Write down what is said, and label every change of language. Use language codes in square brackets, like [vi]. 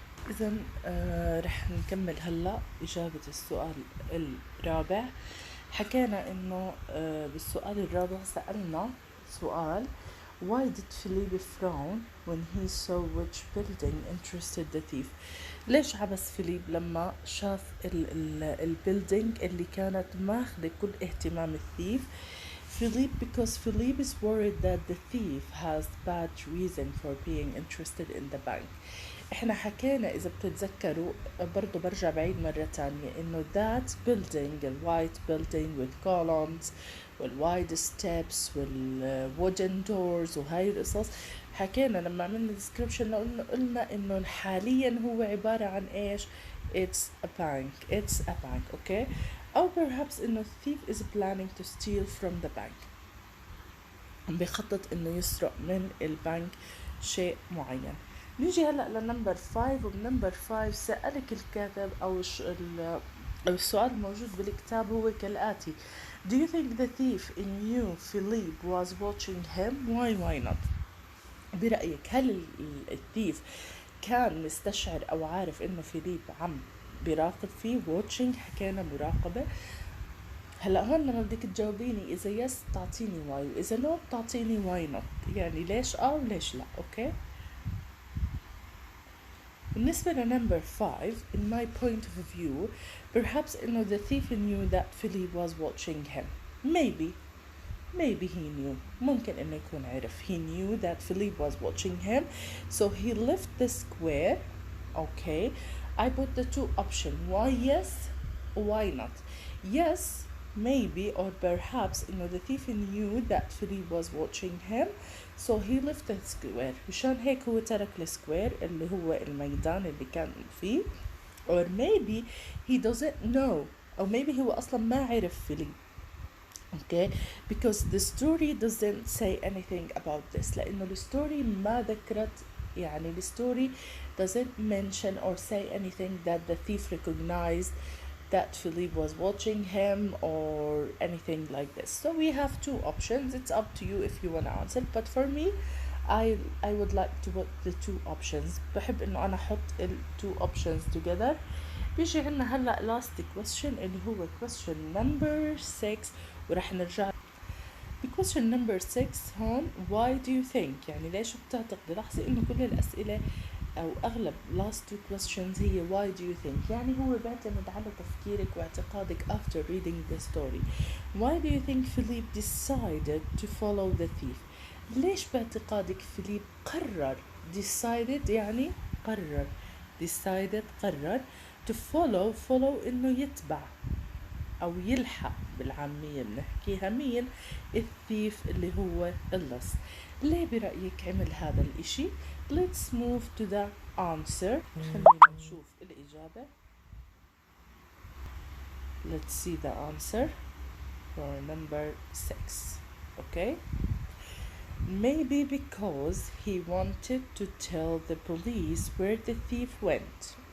[ar] إذا رح نكمل هلأ إجابة السؤال الرابع. [en] حكينا إنه بالسؤال الرابع سألنا سؤال Why did Philippe frown when he saw which building interested the thief؟ [ar] ليش عبس فيليب لما شاف البيلدينج اللي كانت ماخذة كل اهتمام الثيف؟ [en] Philippe, because Philippe is worried that the thief has bad reason for being interested in the bank. [ar] احنا حكينا اذا بتتذكروا برضو برجع بعيد مرة تانية انه that building الوايت building with columns والوايد steps والwooden doors وهاي القصص، حكينا لما عملنا description قلنا انه حاليا هو عبارة عن ايش؟ [en] it's a bank okay. [ar] او perhaps انه [en] thief is planning to steal from the bank، [ar] بخطط انه يسرق من البنك شيء معين. نيجي هلأ لنمبر 5، وبنمبر 5 سألك الكاتب أو السؤال الموجود بالكتاب هو كالآتي: [en] Do you think the thief knew Philippe was watching him? Why not؟ [ar] برأيك هل الثيف كان مستشعر أو عارف إنه فيليب عم بيراقب فيه؟ watching حكينا مراقبة. هلا هون لما بدك تجاوبيني إذا يس تعطيني واي، وإذا نو تعطيني واي نوت، يعني ليش وليش لا. أوكي. بالنسبة لنمبر 5 [en] in my point of view perhaps إنه the thief knew that Philippe was watching him. maybe he knew، [ar] ممكن إنه يكون عرف. [en] he knew that Philippe was watching him so he left the square. okay, I put the two options why yes why not. yes maybe or perhaps إنه the thief knew that Philippe was watching him so he left the square، [ar] مشان هيك هو ترك السكوير اللي هو الميدان اللي كان فيه. [en] or maybe he doesn't know، [ar] أو maybe هو أصلا ما عرف فيليب. [en] okay because the story doesn't say anything about this، [ar] لأنه الستوري ما ذكرت، يعني الستوري [en] doesn't mention or say anything that the thief recognized that Philippe was watching him or anything like this. So we have two options. It's up to you if you want to answer, but for me I would like to put the two options. [ar] بحب انه انا احط ال two options together. بيجي عنا هلا [en] last question [ar] اللي هو question number 6، ورح نرجع question number 6 هون. why do you think، يعني ليش بتعتقد؟ لاحظي انه كل الاسئله أو أغلب last two questions هي why do you think، يعني هو بيعتمد على تفكيرك واعتقادك [en] after reading the story. why do you think Philippe decided to follow the thief؟ [ar] ليش باعتقادك فيليب قرر؟ decided يعني قرر، decided قرر، to follow إنه يتبع أو يلحق بالعامية بنحكيها مين؟ الثيف اللي هو اللص. ليه برأيك عمل هذا الاشي؟ [en] Let's move to the answer. [ar] خلينا نشوف الإجابة. [en] Let's see the answer for number 6. Okay. Maybe because he wanted to tell the police where the thief went.